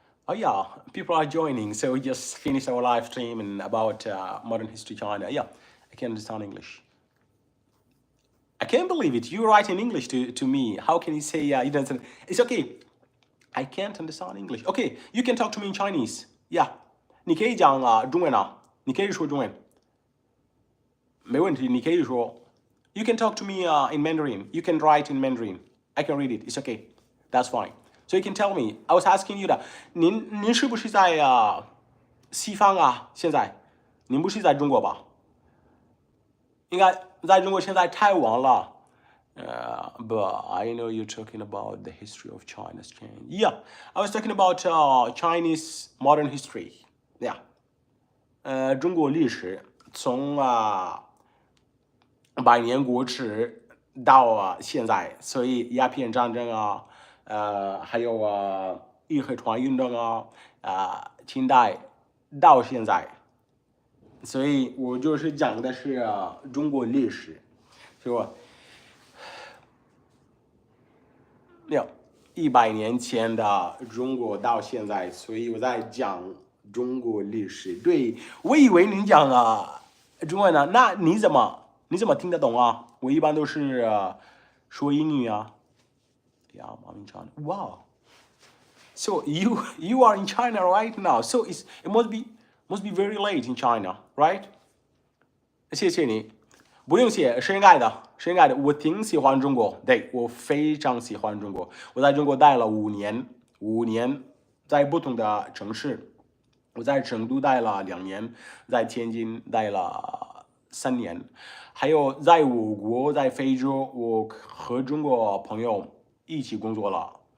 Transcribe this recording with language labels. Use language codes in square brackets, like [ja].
[en] Oh yeah, people are joining. So we just finished our live stream and about modern history China. Yeah, I can understand English. I can't believe it. You write in English to me. How can you say you don't? It's okay. I can't understand English. Okay, you can talk to me in Chinese. Yeah, [zh] 你可以讲中文啊，你可以说中文，没问题，你可以说。 [en] You can talk to me in Mandarin. You can write in Mandarin. I can read it. It's okay. That's fine. So you can tell me. I was asking you [zh] 的，您是不是在西方啊？现在，您不是在中国吧？应该在中国现在太晚了。 [en] But I know you're talking about the history of China's change. Yeah, I was talking about Chinese modern history. Yeah. [zh] 中国历史从百年国耻到现在，所以鸦片战争啊，还有义和团运动啊，清代到现在，所以我就是讲的是中国历史，是吧？100年前的中国到现在，所以我在讲中国历史。对，我以为您讲中文呢，那你怎么听得懂啊？我一般都是说英语啊。 [en] Yeah, I'm in China. Wow. So you are in China right now. So it must be very late in China, right? [zh] 谢谢你。不用谢，是应该的，是应该的。我挺喜欢中国，对，我非常喜欢中国。我在中国待了5年，在不同的城市。我在成都待了2年，在天津待了3年，还有在我国在非洲，我和中国朋友一起工作了